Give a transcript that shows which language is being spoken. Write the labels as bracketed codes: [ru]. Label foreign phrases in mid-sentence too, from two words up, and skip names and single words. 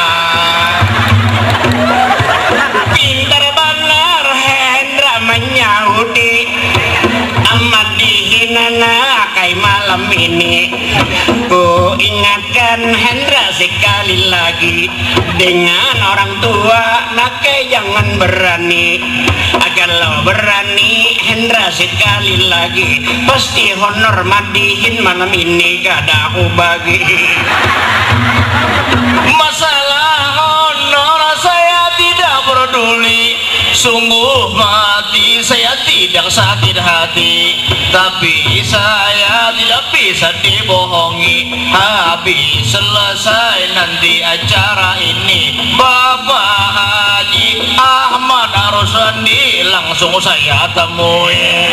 [id] Pintar benar Hendra menyahudi, amat dihina nakai malam ini. Ku ingatkan Hendra sekali lagi, dengan orang tua nakai jangan berani. Kalau berani Hendra sekali lagi, pasti honor madihin malam ini [bjn] kada aku bagi. [id] Masalah honor saya tidak peduli, sungguh mati saya tidak sakit hati, tapi saya tidak bisa dibohongi. Habis selesai nanti acara ini, Bapak Haji Ahmad Ruswandi langsung saya temui.